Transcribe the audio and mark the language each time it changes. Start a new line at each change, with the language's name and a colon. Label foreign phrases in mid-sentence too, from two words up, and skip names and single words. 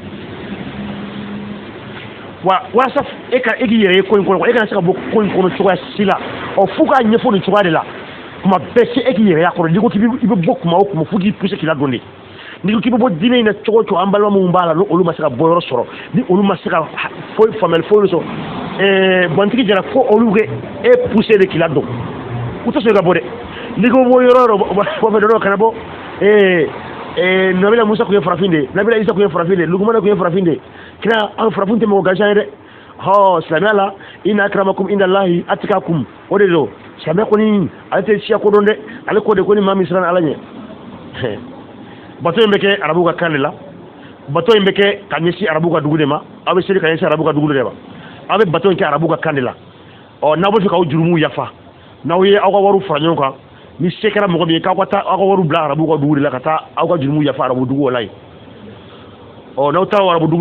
Bambara: wa walasa e k'i yɛrɛ ye ko in kɔnɔ e kana se ka bɔ ko in kɔnɔ cogoya si la f'u k'a ɲɛfɔ nin cogoya de la kuma bɛɛ se e k'i yɛrɛ y'a kɔrɔ n'i ko k'i bɛ bɔ kuma o kuma fo k'i pousser k'i ladon de n'i ko k'i bɛ bɔ diinɛ in na cogo o cogo an balima minnu b'a la n'olu ma se ka bɔ yɔrɔ sɔrɔ ni olu ma se ka foyi faamuyali foyi sɔrɔ Gbantigi Jara fo olu kɛ e pousser de k'i ladon u tɛ sɔn ka bɔ dɛ n'i ko bɔ yɔrɔ dɔ kana bɔ Nabila Musa kun ye farafin de Nabila Isa kun ye farafin de Lukumana kun ye farafin de kira an farafin tɛ mɔgɔ gansan ye dɛ silamɛya la
Arabic: إن أكرمكم عند الله أتقاكم
Bambara: o de don silamɛ kɔni ale tɛ siya kodɔn dɛ ale ko de ko ni maa min siranna Ala ɲɛ bato in bɛ kɛ arabu ka kan de la bato in bɛ kɛ ka ɲɛsin arabu ka dugu de ma aw bɛ seli ka ɲɛsin arabu ka dugu de ma aw bɛ bato in kɛ arabu ka kan de la n'aw bɛ fɛ k'aw jurumuw yafa n'aw ye aw ka wariw fara ɲɔgɔn kan ni se kɛra mɔgɔ min ye k'aw ka taa aw ka wariw bila arabu ka dugu de la ka taa aw ka jurumuw yafa arabu dugu o la yen n'aw taara arabu dugu